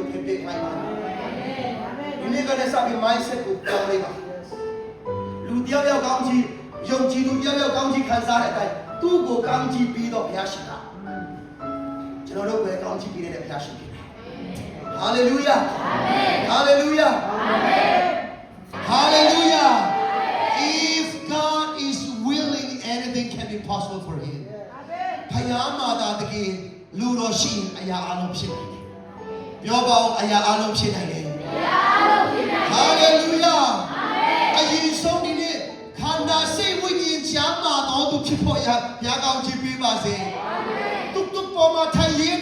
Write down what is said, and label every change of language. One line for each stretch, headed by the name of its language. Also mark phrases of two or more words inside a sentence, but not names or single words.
Burmese: ထက်ပေးခိုင်းပါဒီနေ့ကလည်းစပြီး mindset ကိုပြောင်းလိုက်ပါလူတယောက်ယောက်ကောင်းချီးယုံကြည်သူတယောက်ယောက်ကောင်းချီးခံစားတဲ့အတိုင်းသူ့ကိုကောင်းချီးပြီးတော့ဘုရားရှင်ကကျွန်တော်တို့ပဲကောင်းချီးပြီးတဲ့ဘုရားရှင်ဖြစ်တယ်ဟာလေလုယာဟာလေလုယာဟာ လေလုယာ
English: if God is willing anything can be possible for him
Burmese: ဘုရားမှာသာတကယ်လူတော်ရှိရင်အရာအလုံးဖြစ်နိုင်တယ်ပြောပါဦးအရာအလုံးဖြစ်နိုင်တယ်ဟာလေလုယာ အရင်ဆုံးဒီနေ့ခန္ဓာစိတ်ဝိညာဉ်ချမ်းသာတော်သူဖြစ်ဖို့ရဘုရားကောင်းချီးပေးပါစေတုတ်တုတ်ပေါ်မှာထိုင်ရင်း